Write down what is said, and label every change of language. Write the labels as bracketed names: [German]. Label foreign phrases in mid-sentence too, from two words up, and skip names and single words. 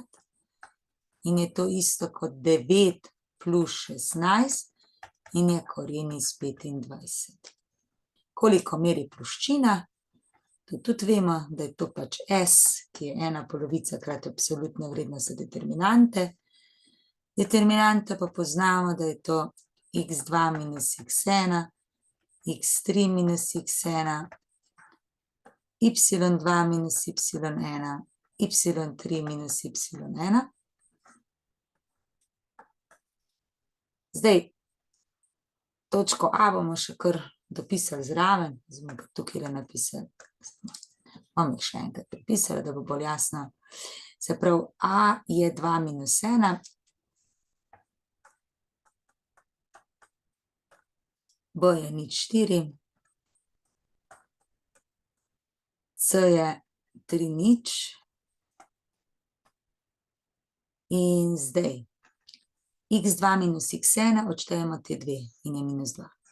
[Slovenian] In je to isto kot 9 plus 16 in je koren iz 25. Koliko meri ploščina? To tudi vemo, da je to pač S, ki je 1 polovica krat absolutna vrednost determinante. Determinante pa poznamo, da je to x2 minus x1, x3 minus x1, y2 minus y1, y3 minus y1. Zdaj, točko A bomo še kar dopisali zraven, zdaj bomo tukaj napisali, bom jih še enkrat pripisala, da bo bolj jasno. Se pravi, A je 2 minus 1, B je nič 4, C je 3 nič in zdaj x2 minus x1 odštejemo te dve in je minus 2.